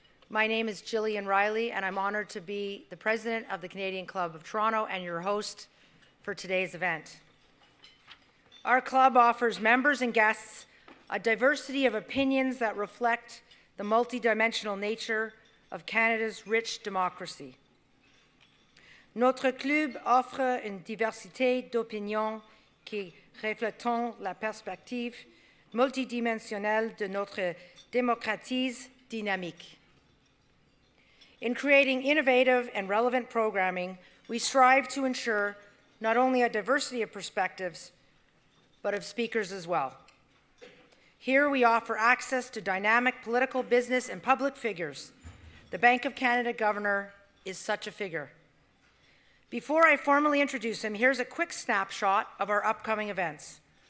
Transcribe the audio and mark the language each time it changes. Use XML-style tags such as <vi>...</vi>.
<en>My name is Gillian Riley, and I'm honored to be the president of the Canadian Club of Toronto and your host for today's event. Our club offers members and guests a diversity of opinions that reflect the multidimensional nature of Canada's rich democracy.</en> <fr>Notre club offre une diversité d'opinions qui reflètent la perspective multidimensionnelle de notre démocratie dynamique.</fr> <en>In creating innovative and relevant programming, we strive to ensure not only a diversity of perspectives, but of speakers as well. Here we offer access to dynamic political, business, and public figures. The Bank of Canada Governor is such a figure. Before I formally introduce him, here's a quick snapshot of our upcoming events.</en>